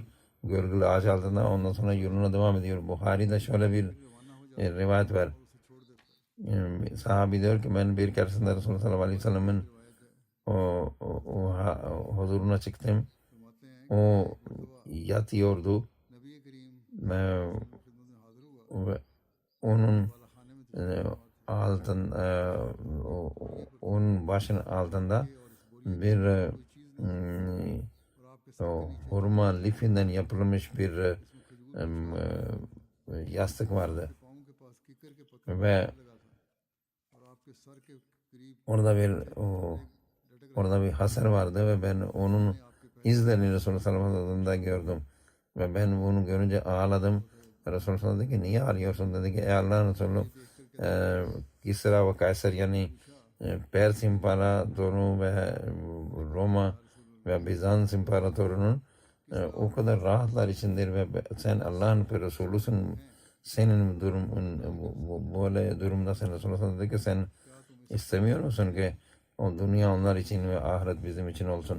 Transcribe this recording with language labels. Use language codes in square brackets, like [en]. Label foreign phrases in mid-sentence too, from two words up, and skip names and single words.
[tr] Gölgeli ağaç altında ondan sonra yoluna devam ediyor. Buhari'de şöyle bir rivayet var. Sahabi diyor ki ben bir keresinde Resulullah [ar] صلى الله عليه وسلم'in [tr] huzuruna çıktım o yatıyordu. [ur] نبی کریم [tr] Ve [ur] خدمت میں حاضر ہوا [tr] ve onun [ur] والا کھانے میں [tr] altın onun başının altında [ur] اور اس بوری [tr] bir [ur] کوئی چیز نہیں اور آپ کے سر [tr] o hurma lifinden yapılmış bir [ur] اس میں کھجور [tr] em, yastık vardı [ur] پاؤں کے پاس کیکر کے پتھر [tr] ve [ur] لگا تھا اور آپ کے سر کے قریب [tr] orada bir hasar vardı ve ben onun izlerini Resulullah [ar] صلى الله عليه وسلم'de [tr] gördüm ve ben bunu görünce ağladım. Resulullah [ar] صلى الله عليه وسلم [tr] dedi ki niye ağlıyorsun, dedi ki ey Allah'ın Resulü Kisra ve Kayser yani Pers İmparatoru ve Roma ve Bizans İmparatorunun o kadar rahatlar içindir ve sen Allah'ın Resulüsün, senin durumun böyle durumda sen Resulullah [ar] صلى الله عليه وسلم [tr] dedi ki sen istemiyor musun ki o dünya onlar için ve ahiret bizim için olsun.